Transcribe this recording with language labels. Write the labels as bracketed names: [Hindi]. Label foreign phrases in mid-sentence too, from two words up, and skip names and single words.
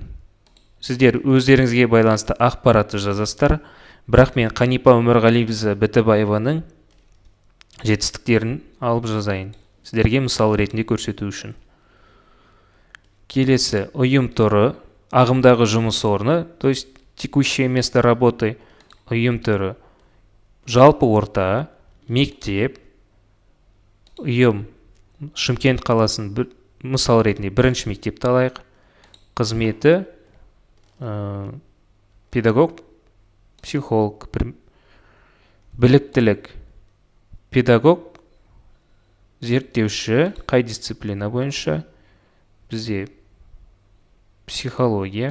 [Kazakh] Сіздер өздеріңізге байланысты ақпаратты жазасыздар, бірақ мен Қанипа Өмірғалиқызы Бітібаеваның жетістіктерін алып жазайын, сіздерге мысал ретінде көрсету үшін. Келесі ұйым түрі, ағымдағы жұмыс орны, [Russian] то есть текущее место работы, [Kazakh] ұйым түрі, жалпы орта, мектеп, ұйым Шымкент қаласын мысал ретінде бірінші мектепті алайық. Қызметі педагог, психолог, біліктілік, педагог, зерттеуші, қай дисциплина бойынша, бізде психология.